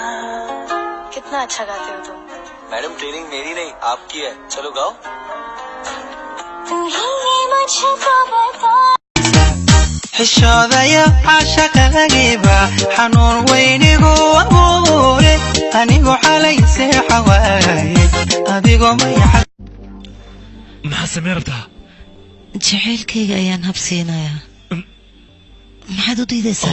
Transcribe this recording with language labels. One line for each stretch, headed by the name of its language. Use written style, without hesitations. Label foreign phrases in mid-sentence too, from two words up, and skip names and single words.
Hindi: कितना अच्छा गाते हो तुम। मैडम ट्रेनिंग मेरी नहीं आपकी है, चलो गाओ। तू ये मुझको बता
Somali: xishoodaya caashaqadagiiba xanuun weynigu abuure anigu xalay seexa waaye adigoo mayaxa maxaa samee rabtaa jacaylkayga ayaan habsiinayaa maxaad u diidaysaa